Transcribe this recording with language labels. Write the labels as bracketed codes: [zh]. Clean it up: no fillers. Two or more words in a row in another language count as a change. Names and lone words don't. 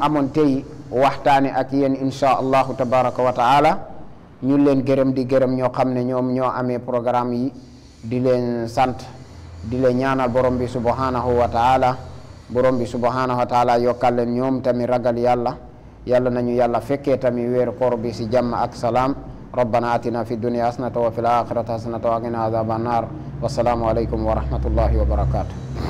[wo] amoon tey waxtaane ak yéen [ar] إن شاء الله تبارك وتعالى [wo] ñu leen gërëm di gërëm ñoo xam ne ñoom ñoo amee programme yi di leen sant di leen ñaanal borom bi [ar] سبحانه وتعالى [wo] borom bi [ar] سبحانه وتعالى [wo] yokkal leen ñoom tamit ragal yàlla nañu yàlla fekkee tamit weeru koor bi si jàmm ak salaam [ar] ربنا آتنا في الدنيا حسنة وفي الآخرة حسنة وقنا عذاب النار والسلام عليكم ورحمة الله وبركاته